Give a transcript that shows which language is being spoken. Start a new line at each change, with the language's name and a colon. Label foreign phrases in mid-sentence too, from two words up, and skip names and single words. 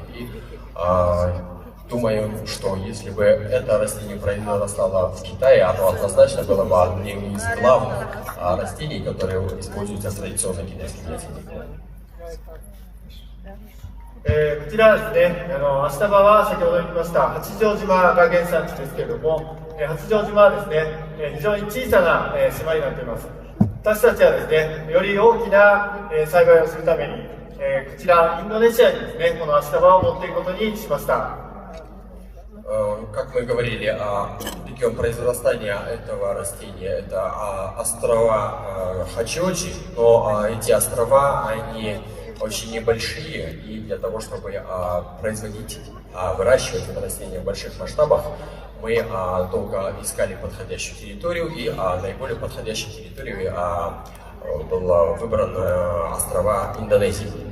Russian: И, думаю, что если бы это растение произросло в Китае, оно однозначно было бы одним из главных растений, которые используются в традиционной китайской медицине.
Japanese: こちらはですね、アシタバは先ほど言いました八丈島が原産地ですけれども、八丈島はですね、非常に小さな島になっています。私たちはですね、より大きな栽培をするために、こちらインドネシアにですね、このアシタバを持っていくことにしました。
Russian: Как мы говорили, регион произрастания этого растения — это острова Хачиочи, но эти острова, они очень небольшие, и для того, чтобы производить, выращивать это растение в больших масштабах, мы долго искали подходящую территорию, и наиболее подходящей территорией была выбрана острова Индонезии.